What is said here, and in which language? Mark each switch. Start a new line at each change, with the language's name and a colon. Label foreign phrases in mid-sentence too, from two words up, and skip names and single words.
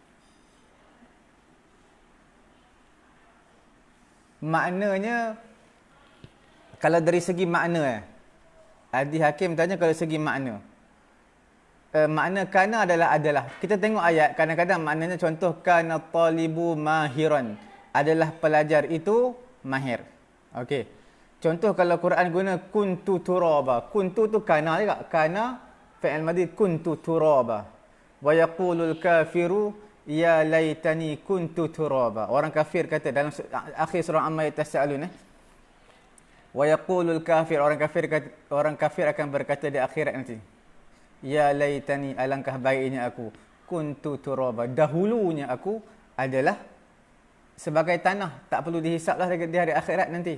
Malay: Maknanya kalau dari segi makna Adi Hakim tanya kalau segi makna. Makna kana adalah. Kita tengok ayat, kadang-kadang maknanya contoh
Arabic: كان الطالب ماهرا.
Malay: Adalah pelajar itu mahir. Okey. Contoh kalau Quran guna
Arabic: كنت ترابا.
Malay: Kuntu tu kana juga.
Arabic: كان فعل ماض كنت ترابا. ويقول الكافر يا ليتني كنت ترابا.
Malay: Orang kafir kata dalam akhir surah Amma yatasaalun
Arabic: ويقول الكافر,
Malay: orang kafir akan berkata di akhirat nanti.
Arabic: يا ليتني,
Malay: alangkah baiknya aku
Arabic: كنت ترابا.
Malay: Dahulunya aku adalah sebagai tanah, tak perlu dihisaplah di hari akhirat nanti.